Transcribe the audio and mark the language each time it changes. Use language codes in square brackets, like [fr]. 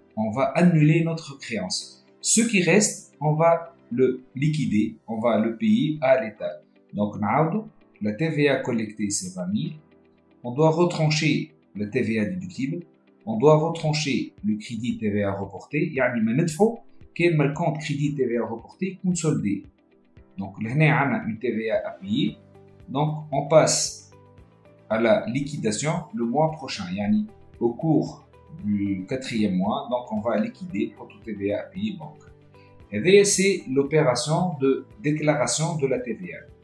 [fr] On va annuler notre créance. Ce qui reste, on va le liquider, on va le payer à l'État. Donc, la TVA collectée, c'est 20 000. On doit retrancher la TVA déductible. On doit retrancher le crédit TVA reporté. [ar] يعني ما ندفعوا كان ما الكونت [fr] crédit TVA reporté [ar] يكون [fr] soldé. Donc, là, on a une TVA à payer. Donc, on passe à la liquidation le mois prochain. Yani, au cours du 4e mois, donc on va liquider notre TVA à payer banque. Et c'est l'opération de déclaration de la TVA.